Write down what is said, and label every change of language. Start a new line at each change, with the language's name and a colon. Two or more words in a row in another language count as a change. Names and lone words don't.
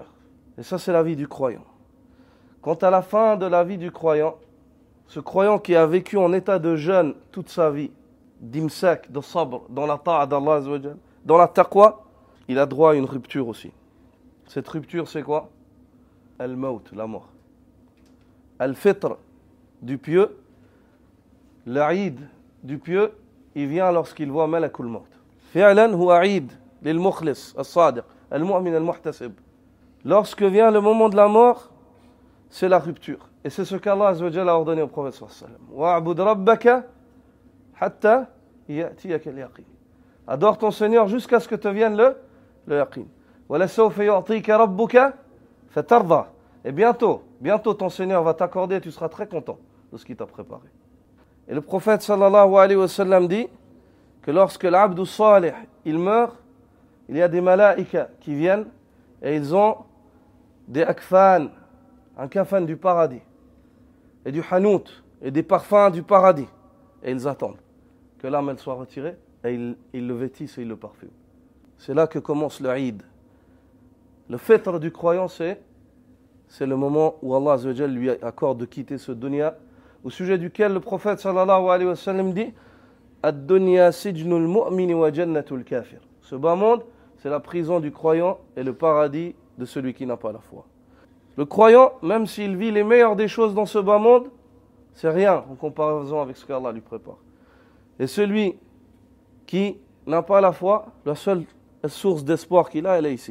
French: Et ça c'est la vie du croyant. Quant à la fin de la vie du croyant, ce croyant qui a vécu en état de jeûne toute sa vie, d'imsak, de sabr, dans la ta'a d'Allah
Arabic: عز وجل,
French: dans la taqwa, il a droit à une rupture aussi. Cette rupture, c'est quoi? Al-maut, la mort. Al-fitr, du pieux. L'Aïd, du pieux, il vient lorsqu'il voit
Arabic: ملك الموت. فعلا هو عيد للمخلص الصادق المؤمن المحتسب.
French: Lorsque vient le moment de la mort, c'est la rupture. Et c'est ce qu'Allah
Arabic: عز وجل
French: a ordonné au prophète
Arabic: صلى الله عليه وسلم. واعبد ربك حتى يأتيك اليقين.
French: Adore ton Seigneur jusqu'à ce que te vienne le yaqin.
Arabic: ولسوف يعطيك ربك فترضى.
French: Et bientôt ton Seigneur va t'accorder et tu seras très content. de ce qu'il t'a préparé. Et le prophète
Arabic: صلى الله عليه وسلم
French: dit que lorsque l'
Arabic: عبد صالح,
French: il meurt, il y a des malaïkas qui viennent et ils ont des akfan, un kafan du paradis, et du hanout, et des parfums du paradis. Et ils attendent que l'âme elle soit retirée et ils le vêtissent et ils le parfument. C'est là que commence le Eid. Le fêtre du croyant, c'est le moment où Allah
Arabic: عز وجل
French: lui accorde de quitter ce dunya, au sujet duquel le prophète
Arabic: صلى الله عليه وسلم
French: dit
Arabic: الدنيا سجن المؤمن وجنة الكافر.
French: Ce bas monde, c'est la prison du croyant et le paradis de celui qui n'a pas la foi. Le croyant, même s'il vit les meilleures des choses dans ce bas monde, c'est rien en comparaison avec ce qu'Allah lui prépare. Et celui qui n'a pas la foi, la seule source d'espoir qu'il a, elle est ici.